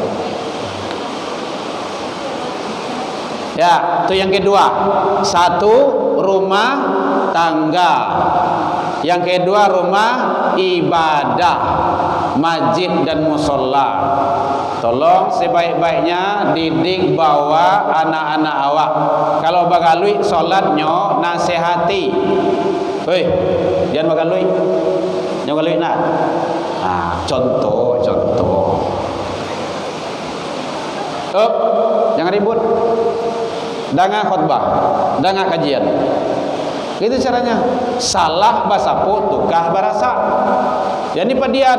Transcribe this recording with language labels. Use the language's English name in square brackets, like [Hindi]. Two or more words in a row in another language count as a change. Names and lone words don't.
[Indonesian] Ya, itu yang kedua. Satu, rumah tangga. Yang kedua, rumah ibadah, masjid dan musola. [Minangkabau] Tolong sebaik-baiknya didik bawa anak-anak awak. Kalau bagalui solatnya nasihati. Hei, jangan bagalui. Jangan bagalui nak. [Indonesian] Contoh. Jangan ribut. Dengar khutbah, dengar kajian. Itu caranya. [Minangkabau] Salah basapo tukah barasa. Jadi padian.